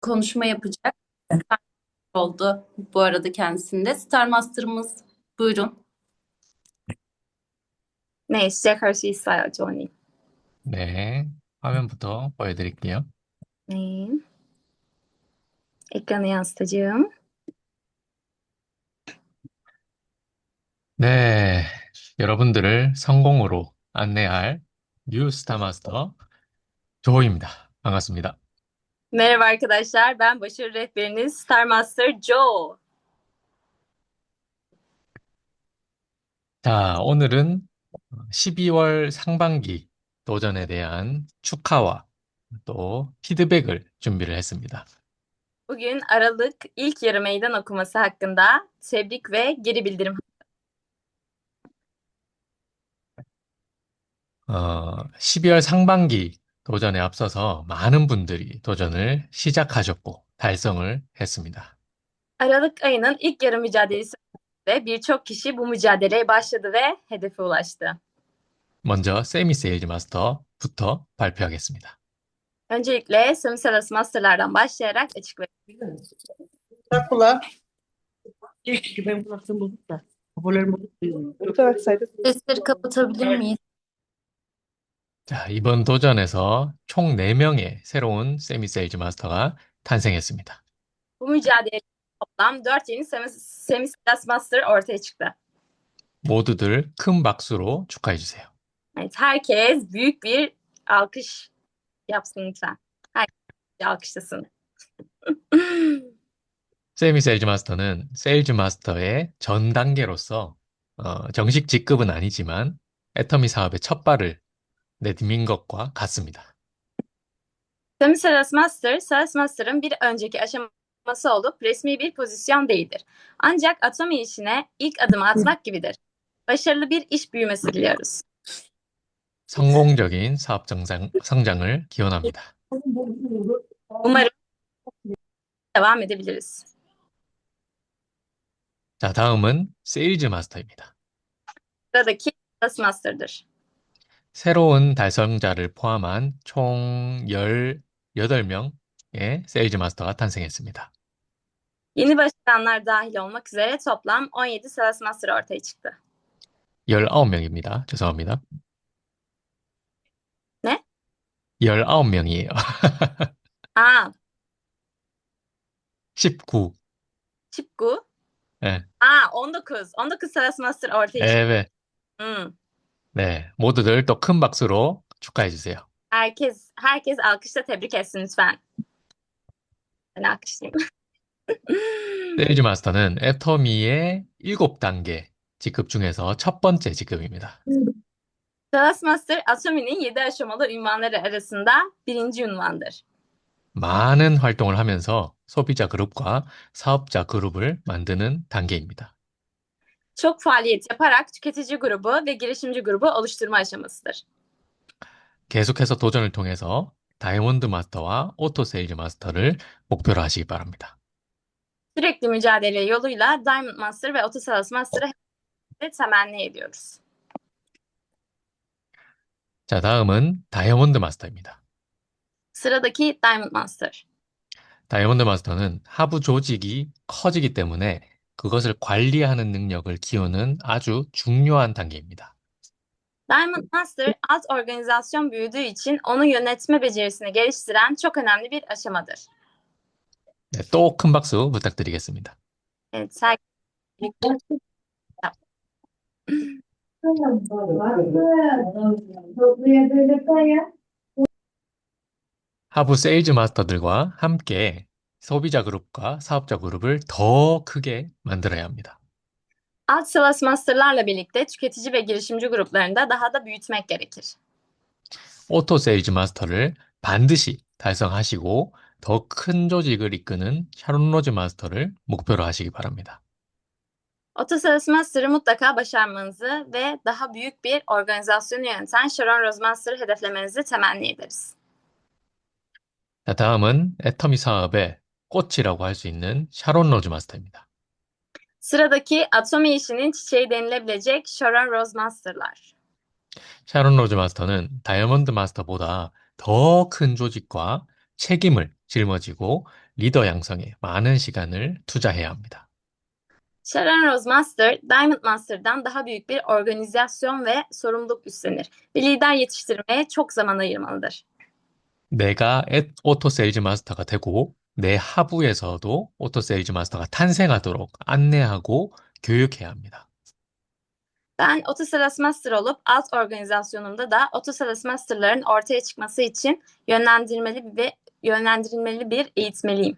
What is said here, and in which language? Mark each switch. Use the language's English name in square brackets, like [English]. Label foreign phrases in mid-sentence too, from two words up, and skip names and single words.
[Turkish] konuşma yapacak. Oldu bu arada kendisinde. Star Master'ımız buyurun. [Korean] 네, 시작할 수 있어요, 조언님. 네, 화면부터 보여드릴게요. 네, [Turkish] ekranı yansıtacağım. [Korean] 네, 여러분들을 성공으로 안내할 뉴 스타마스터 조호입니다. 반갑습니다. [Turkish] Merhaba arkadaşlar, ben başarı rehberiniz Star Master Joe. [Korean] 자, 오늘은 12월 상반기 도전에 대한 축하와 또 피드백을 준비를 했습니다. [Turkish] Bugün Aralık ilk yarı meydan okuması hakkında tebrik ve geri bildirim. [Korean] 12월 상반기 도전에 앞서서 많은 분들이 도전을 시작하셨고 달성을 했습니다. [Turkish] Aralık ayının ilk yarı mücadelesi ve birçok kişi bu mücadeleye başladı ve hedefe ulaştı. [Korean] 먼저 세미 세일즈 마스터부터 발표하겠습니다. [Turkish] Öncelikle Semiselas Master'lardan başlayarak açıklayayım. Kulağı. Keşke benim kulaklığım bozuk da. Hoparlörüm bozuk duyuyorum. Öte baksaydık. Sesleri kapatabilir miyiz? [Korean] 자, 이번 도전에서 총 4명의 새로운 세미 세일즈 마스터가 탄생했습니다. [Turkish] Bu mücadelede toplam 4 yeni Semiselas Master ortaya çıktı. [Korean] 모두들 큰 박수로 축하해 주세요. [Turkish] Evet, herkes büyük bir alkış yapsın lütfen. Herkes bir alkışlasın. [Korean] 세미 세일즈 마스터는 세일즈 마스터의 전 단계로서 정식 직급은 아니지만 애터미 사업의 첫 발을 내디민 것과 같습니다. [Turkish] Semiselas Master, Sales Master'ın bir önceki aşaması olup resmi bir pozisyon değildir. Ancak Atomi işine ilk adımı atmak gibidir. Başarılı bir iş büyümesi diliyoruz. [Korean] 성공적인 사업 성장을 기원합니다. [Turkish] Umarım devam edebiliriz. [Korean] 자, 다음은 세일즈 마스터입니다. [Turkish] Sıradaki Sales Master'dır. [Korean] 새로운 달성자를 포함한 총 18명의 세일즈 마스터가 탄생했습니다. [Turkish] Yeni başlayanlar dahil olmak üzere toplam 17 Sales Master ortaya çıktı. [Korean] 19명입니다. 죄송합니다. [Turkish] Ne? [Korean] 19명이에요. Aa, 19. 19. 네. Aa, 19. [Turkish] 19 Sales Master ortaya çıktı. [Korean] 네, Hmm. 네. 모두들 또 큰 박수로 축하해 주세요. [Turkish] Herkes alkışla tebrik etsin lütfen. Ben alkışlayayım. [Korean] 세일즈 마스터는 애터미의 7단계 직급 중에서 첫 번째 직급입니다. [Turkish] Sales Master Atomi'nin 7 aşamalı ünvanları arasında birinci ünvandır. [Korean] 많은 활동을 하면서 소비자 그룹과 사업자 그룹을 만드는 단계입니다. [Turkish] Çok faaliyet yaparak tüketici grubu ve girişimci grubu oluşturma aşamasıdır. [Korean] 계속해서 도전을 통해서 다이아몬드 마스터와 오토 세일즈 마스터를 목표로 하시기 바랍니다. [Turkish] Sürekli mücadele yoluyla Diamond Master ve Auto Sales Master'ı temenni ediyoruz. [Korean] 자, 다음은 다이아몬드 마스터입니다. [Turkish] Sıradaki Diamond Master. [Korean] 다이아몬드 마스터는 하부 조직이 커지기 때문에 그것을 관리하는 능력을 키우는 아주 중요한 단계입니다. [Turkish] Diamond Master alt organizasyon büyüdüğü için onu yönetme becerisini geliştiren çok önemli bir aşamadır. [Korean] 네, 또 큰 박수 부탁드리겠습니다. [Turkish] Evet, [Korean] 하부 세일즈 마스터들과 함께 소비자 그룹과 사업자 그룹을 더 크게 만들어야 합니다. [Turkish] alt Sales Master'larla birlikte tüketici ve girişimci gruplarını da daha da büyütmek gerekir. [Korean] 오토 세일즈 마스터를 반드시 달성하시고 더 큰 조직을 이끄는 샤론 로즈 마스터를 목표로 하시기 바랍니다. [Turkish] Auto Sales Master'ı mutlaka başarmanızı ve daha büyük bir organizasyonu yöneten Sharon Rose Master'ı hedeflemenizi temenni ederiz. [Korean] 자, 다음은 애터미 사업의 꽃이라고 할 수 있는 샤론 로즈 마스터입니다. [Turkish] Sıradaki Atomi işinin çiçeği denilebilecek Sharon Rose Master'lar. [Korean] 샤론 로즈 마스터는 다이아몬드 마스터보다 더 큰 조직과 책임을 짊어지고 리더 양성에 많은 시간을 투자해야 합니다. [Turkish] Sharon Rose Master, Diamond Master'dan daha büyük bir organizasyon ve sorumluluk üstlenir. Bir lider yetiştirmeye çok zaman ayırmalıdır. [Korean] 내가 오토 세일즈 마스터가 되고 내 하부에서도 오토 세일즈 마스터가 탄생하도록 안내하고 교육해야 합니다. [Turkish] Ben Autosales Master olup alt organizasyonumda da Autosales Master'ların ortaya çıkması için yönlendirilmeli bir eğitmeliyim.